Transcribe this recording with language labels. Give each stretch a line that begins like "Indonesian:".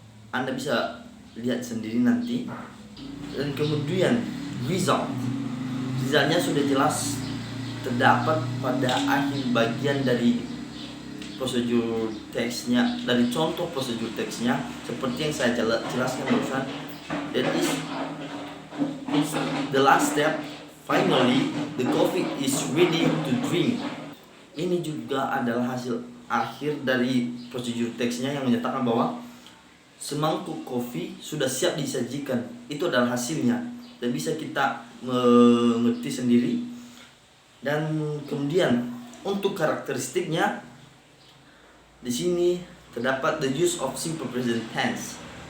Indonesian: Anda bisa lihat sendiri nanti. Dan kemudian resultnya sudah jelas terdapat pada akhir bagian dari prosedur teksnya, dari contoh prosedur teksnya, seperti yang saya jelaskan barusan.
English: That is the last step. Finally, the coffee is ready to drink.
Indonesian: Ini juga adalah hasil akhir dari prosedur teksnya yang menyatakan bahwa semangkuk kopi sudah siap disajikan. Itu adalah hasilnya, dan bisa kita mengerti sendiri. Dan kemudian untuk karakteristiknya, di sini terdapat
English: the use of simple present tense.